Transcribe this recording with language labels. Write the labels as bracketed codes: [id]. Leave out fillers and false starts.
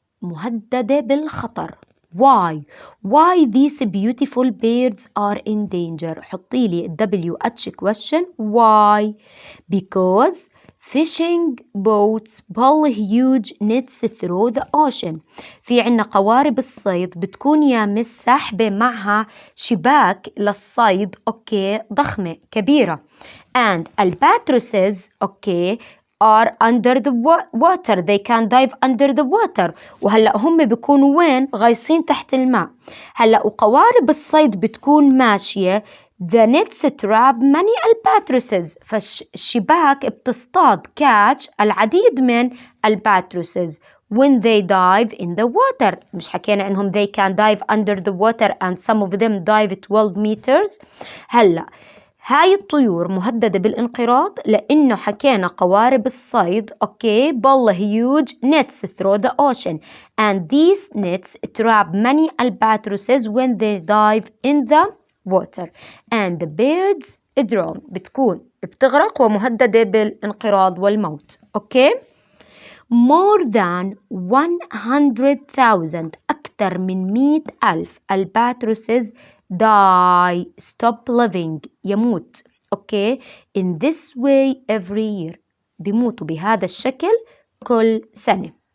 [ar] مهددة بالخطر. [en] Why these beautiful birds are in danger؟ [ar] حطي لي [en] WH question. Why? Because fishing boats pull huge nets through the ocean. [ar] في عنا قوارب الصيد بتكون يا ساحبة معها شباك للصيد. أوكي. ضخمة كبيرة. [en] and albatrosses okay are under the water. They can dive under the water. [ar] وهلأ هم بيكونوا وين؟ غايصين تحت الماء. هلأ وقوارب الصيد بتكون ماشية. [en] The nets trap many albatrosses. [ar] فالشباك بتصطاد [en] catch [ar] العديد من [en] albatrosses when they dive in the water. [ar] مش حكينا إنهم [en] they can dive under the water and some of them dive 12 meters. [ar] هلأ هاي الطيور مهددة بالانقراض لأنه حكينا قوارب الصيد. [en] Okay. pull huge nets through the ocean and these nets trap many albatrosses when they dive in the water and the birds drown. [ar] بتكون بتغرق ومهددة بالانقراض والموت. [en] Okay. more than 100,000 [ar] أكثر من 100,000 [en] albatrosses die stop living يموت. Okay. in this way every year. [ar] بيموتوا بهذا الشكل كل سنة.